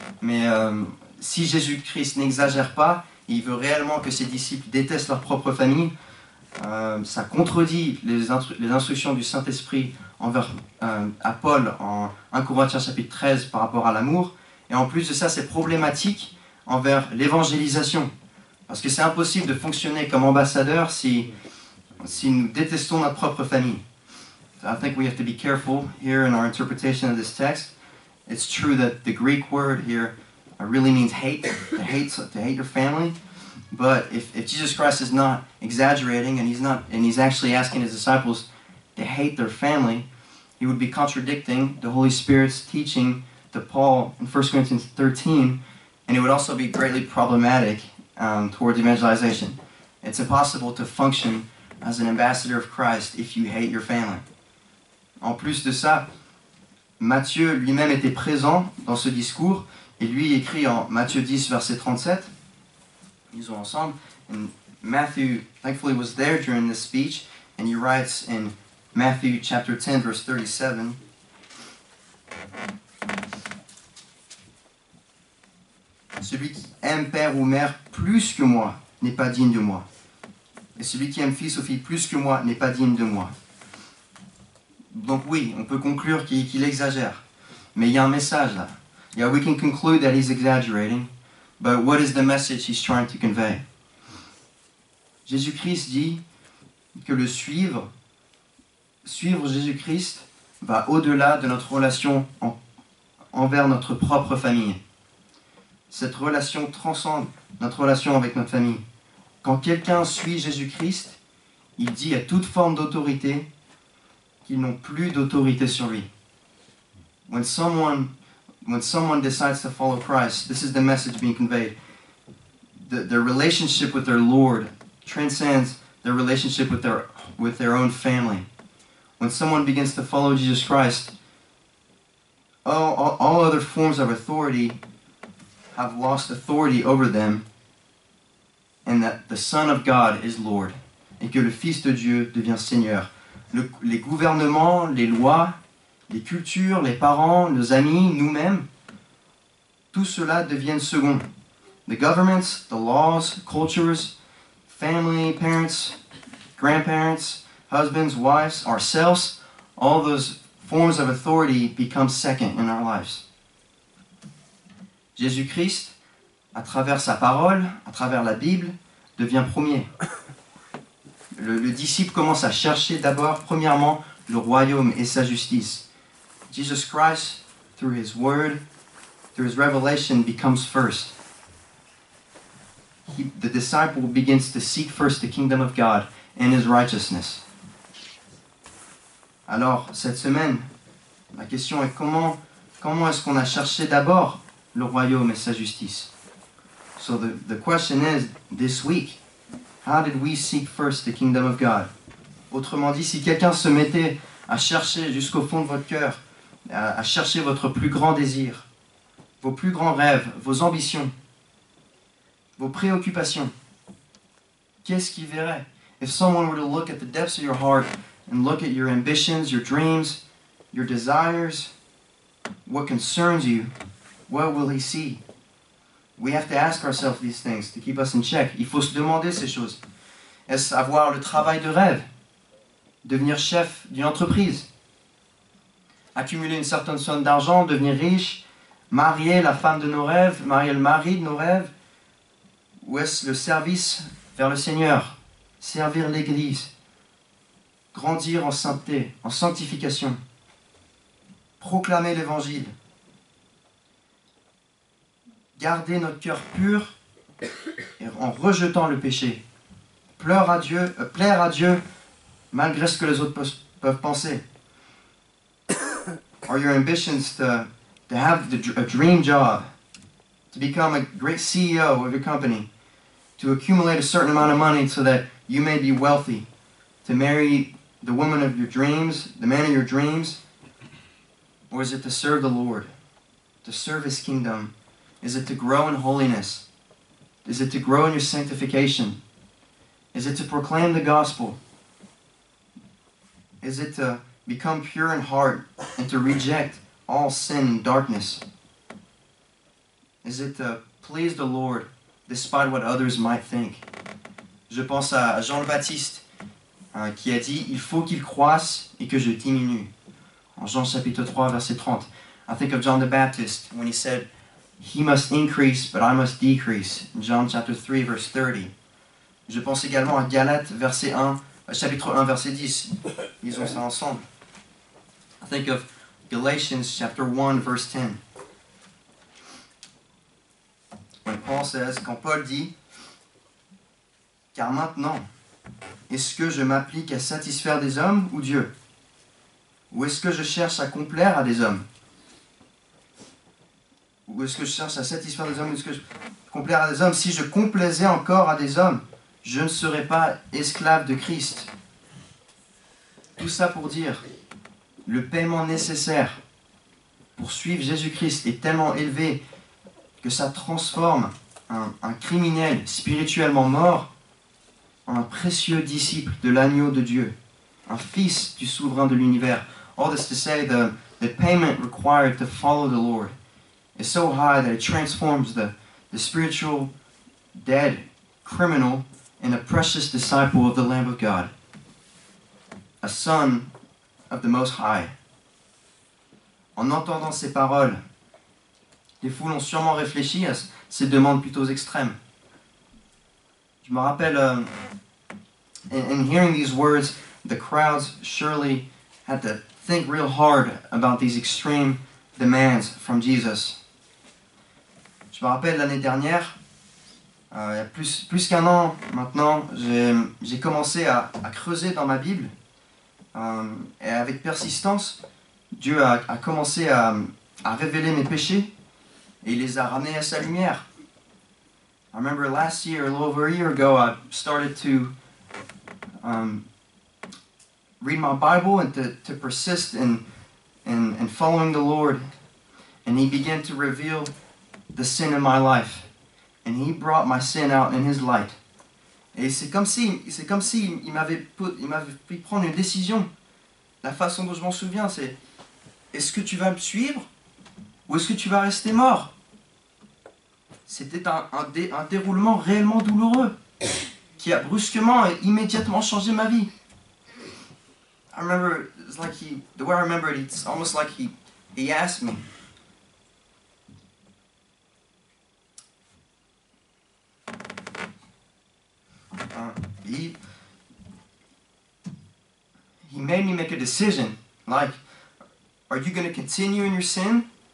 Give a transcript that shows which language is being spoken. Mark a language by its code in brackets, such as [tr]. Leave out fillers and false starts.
[fr] Mais si Jésus-Christ n'exagère pas, il veut réellement que ses disciples détestent leur propre famille, ça contredit les instructions du Saint-Esprit envers à Paul en 1 Corinthiens chapitre 13 par rapport à l'amour. Et en plus de ça, c'est problématique envers l'évangélisation. Parce que c'est impossible de fonctionner comme ambassadeur si nous détestons notre propre famille. [en] So I think we have to be careful here in our interpretation of this text. It's true that the Greek word here really means hate, to hate your family. But if Jesus Christ is not exaggerating and he's actually asking his disciples to hate their family, he would be contradicting the Holy Spirit's teaching to Paul in 1 Corinthians 13, and it would also be greatly problematic towards evangelization. It's impossible to function as an ambassador of Christ if you hate your family. [fr] En plus de ça, Matthieu lui-même était présent dans ce discours, et lui écrit en Matthieu 10, verset 37, ils sont ensemble, [en] and Matthew thankfully was there during this speech, and he writes in Matthew chapter 10, verse 37, [fr] celui qui aime père ou mère plus que moi n'est pas digne de moi. Et celui qui aime fils ou fille plus que moi n'est pas digne de moi. Donc oui, on peut conclure qu'il exagère. Mais il y a un message là. [en] Yeah, we can conclude that he's exaggerating. But what is the message he's trying to convey? [fr] Jésus-Christ dit que le suivre Jésus-Christ va au-delà de notre relation envers notre propre famille. Cette relation transcende notre relation avec notre famille. Quand quelqu'un suit Jésus-Christ, il dit à toute forme d'autorité qu'ils n'ont plus d'autorité sur lui. [en] When someone decides to follow Christ, this is the message being conveyed. Their relationship with their Lord transcends their relationship with their own family. When someone begins to follow Jesus Christ, all other forms of authority have lost authority over them, and that the Son of God is Lord, [fr] et que le Fils de Dieu devient Seigneur. Les gouvernements, les lois, les cultures, les parents, nos amis, nous-mêmes, tout cela devient second. [en] The governments, the laws, cultures, family, parents, grandparents, husbands, wives, ourselves, all those forms of authority become second in our lives. [fr] Jésus-Christ, à travers sa parole, à travers la Bible, devient premier. Le disciple commence à chercher d'abord, premièrement, le royaume et sa justice. [en] Jesus Christ, through his word, through his revelation, becomes first. The disciple begins to seek first the kingdom of God and his righteousness. [fr] Alors, cette semaine, la question est comment est-ce qu'on a cherché d'abord le royaume et sa justice? [en] So the question is, this week, how did we seek first the kingdom of God? [fr] Autrement dit, si quelqu'un se mettait à chercher jusqu'au fond de votre cœur, à chercher votre plus grand désir, vos plus grands rêves, vos ambitions, vos préoccupations, qu'est-ce qu'il verrait? [en] If someone were to look at the depths of your heart and look at your ambitions, your dreams, your desires, what concerns you, what will he see? We have to ask ourselves these things to keep us in check. [fr] Il faut se demander ces choses. Est-ce avoir le travail de rêve? Devenir chef d'une entreprise? Accumuler une certaine somme d'argent, devenir riche? marier la femme de nos rêves, marier le mari de nos rêves? Ou est-ce le service vers le Seigneur, servir l'Église, grandir en sainteté, en sanctification, proclamer l'Évangile, garder notre cœur pur et en rejetant le péché, plaire à Dieu malgré ce que les autres peuvent penser? [en] Are your ambitions to have a dream job, to become a great CEO of your company, to accumulate a certain amount of money so that you may be wealthy, to marry the woman of your dreams, the man of your dreams? Or is it to serve the Lord, to serve His kingdom? Is it to grow in holiness? Is it to grow in your sanctification? Is it to proclaim the gospel? Is it to become pure in heart and to reject all sin and darkness? Is it to please the Lord despite what others might think? [fr] Je pense à Jean le Baptiste qui a dit « Il faut qu'il croisse et que je diminue ». En Jean chapitre 3 verset 30. [en] I think of John the Baptist when he said « He must increase but I must decrease ». In John chapter 3 verse 30. [fr] Je pense également à Galates chapitre 1 verset 10. Lisons ça ensemble. [en] I think of Galatians chapter 1 verse 10. When Paul says, [fr] quand Paul dit, car maintenant, est-ce que je m'applique à satisfaire des hommes ou Dieu? Ou est-ce que je cherche à complaire à des hommes? Ou est-ce que je cherche à satisfaire des hommes? Ou est-ce que je complaire à des hommes? Si je complaisais encore à des hommes, je ne serais pas esclave de Christ. Tout ça pour dire, le paiement nécessaire pour suivre Jésus-Christ est tellement élevé que ça transforme un criminel spirituellement mort en un précieux disciple de l'agneau de Dieu, un fils du souverain de l'univers. [en] All this to say, the payment required to follow the Lord is so high that it transforms the spiritual dead criminal in a precious disciple of the Lamb of God, a son of the Most High. [fr] En entendant ces paroles, les foules ont sûrement réfléchi à ces demandes plutôt extrêmes. Je me rappelle, [en] in hearing these words, the crowds surely had to think real hard about these extreme demands from Jesus. [fr] Je me rappelle l'année dernière, il y a plus qu'un an maintenant, j'ai commencé à creuser dans ma Bible. Et avec persistance, Dieu a commencé à révéler mes péchés et il les a ramenés à sa lumière. I remember last year, a little over a year ago, I started to read my Bible and to persist in following the Lord. And He began to reveal the sin in my life. And He brought my sin out in His light. Et c'est comme si il m'avait fait prendre une décision. La façon dont je m'en souviens, c'est: est-ce que tu vas me suivre ou est-ce que tu vas rester mort? C'était un déroulement réellement douloureux qui a brusquement et immédiatement changé ma vie. [en] I remember, it's like the way I remember it, it's almost like he asked me, he made me make a decision, like, are you going to continue in your sin?